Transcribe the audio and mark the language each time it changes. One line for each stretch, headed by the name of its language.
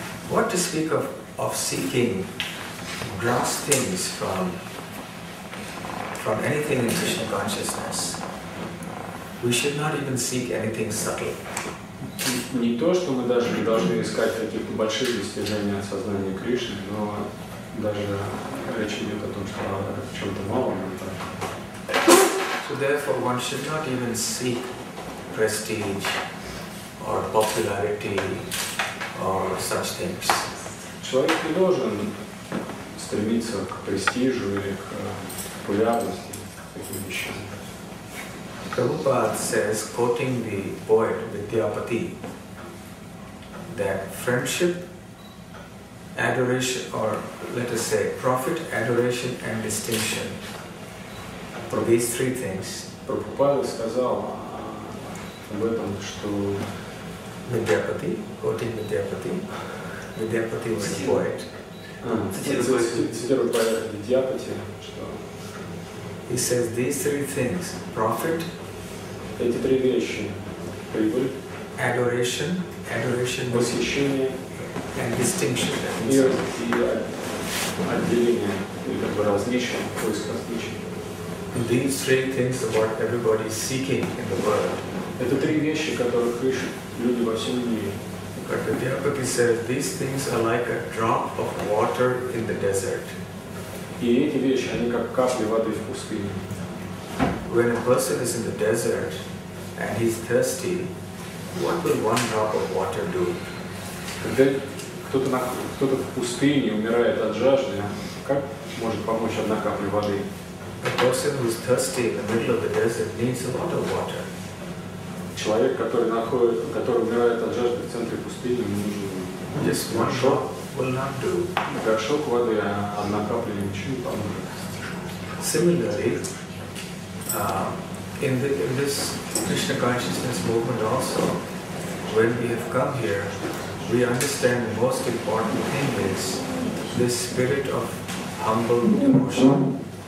English: What to speak of seeking gross things from anything in Krishna consciousness. We should not even seek anything subtle.
Russian: Не то, что мы даже не должны искать каких-то больших достижений от сознания Кришны, но даже речь идет о том, что о чем-то малом.
English: So therefore one should not even seek prestige or popularity or such things.
Russian: Человек не должен стремиться к престижу или к популярности, к таким вещам.
English: Prabhupada says, quoting the poet Vidyapati, that friendship, adoration, or let us say profit, adoration and distinction, for these three things,
Russian: Прабхупада сказал, об этом, что
English: Vidyapati, quoting Vidyapati, Vidyapati was a poet.
Russian: Цитирую поэта Видьяпати, что
English: He says these three things: profit,
Russian: эти три вещи: прибыль,
English: adoration,
Russian: восхищение
English: and distinction.
Russian: и отделение, или как бы различие, поиск различий.
English: These three things are what everybody is seeking in the world.
Russian: Это три вещи, которых ищут люди во всем мире.
English: But Vidyapati says these things are like a drop of water in the desert.
Russian: И эти вещи, они как капли воды в пустыне.
English: When a person is in the desert and he's thirsty, what will one drop of water do?
Russian: Когда кто-то в пустыне умирает от жажды, как может помочь одна капля воды?
English: A person who's thirsty in the middle of the desert needs a lot of water.
Russian: Человек, который умирает от жажды в центре пустыни, ему нужен
English: Just one drop will not do.
Russian: горшок воды, а одна капля ничего не поможет.
English: Similarly, in this Krishna consciousness movement also, when we have come here, we understand the most important thing is this spirit of humble devotion.